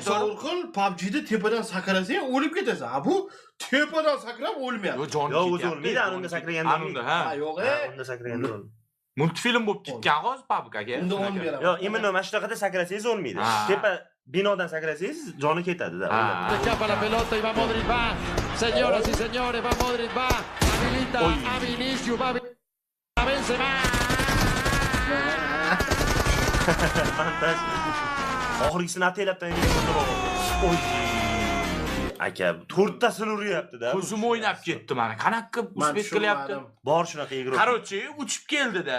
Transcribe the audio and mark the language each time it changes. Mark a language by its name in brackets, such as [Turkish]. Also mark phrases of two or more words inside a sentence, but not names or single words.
[Uzbek] To'g'ri, PUBG'da tepadan sakrasang o'lib ketasan. Bu tepadan sakrab o'lmayapti. Yo, jon Yo, o'zi ketyapti. o'lmaydi, anunda sakraganda Anunda, ha. Ha, yo'q, Unda sakraganda o'lmaydi. Multfilm bo'lib ketgan hozir PUBG'ga. Unda 10 beraman. Yo, imенно mana shunaqada sakrasangiz o'lmaydi. Ha. Tepa binodan sakrasangiz joni ketadi-da. Ha. [Spanish] Escapa la pelota y va Modric, va. Señoras y señores, va Modric, va. Habilita a Vinicius, va a Benzema. [Uzbek] Fantastik. Oxirgisini ataylabdan Oy. Aka, to'rttasini uryapti-da. Ko'zim o'ynab ketdi mana. Qanaqa uspet qilyapti? Bor shunaqa igro. Qarochi, uchib keldi-da.